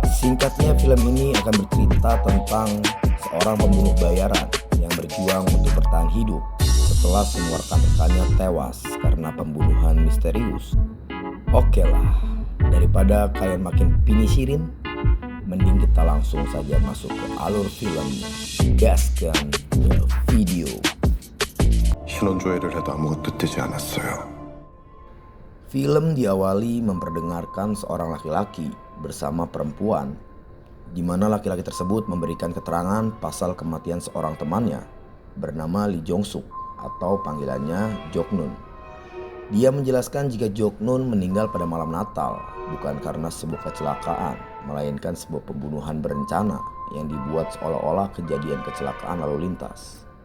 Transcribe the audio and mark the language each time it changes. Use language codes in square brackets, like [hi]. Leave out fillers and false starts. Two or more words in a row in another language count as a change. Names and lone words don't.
[id] Singkatnya, film ini akan bercerita tentang seorang pembunuh bayaran yang berjuang untuk bertahan hidup setelah semua rekan-rekannya tewas karena pembunuhan misterius. Oke lah, daripada kalian makin pinisirin, mending kita langsung saja masuk ke alur filmnya. Gaskan ke video. [ko] 신원조회를 해도 아무것도 뜨지 않았어요. [id] Film diawali memperdengarkan seorang laki-laki bersama perempuan, di mana laki-laki tersebut memberikan keterangan pasal kematian seorang temannya bernama Lee Jong-suk atau panggilannya Jok-nun. Dia menjelaskan jika Jok-nun meninggal pada malam Natal bukan karena sebuah kecelakaan, melainkan sebuah pembunuhan berencana yang dibuat seolah-olah kejadian kecelakaan lalu lintas.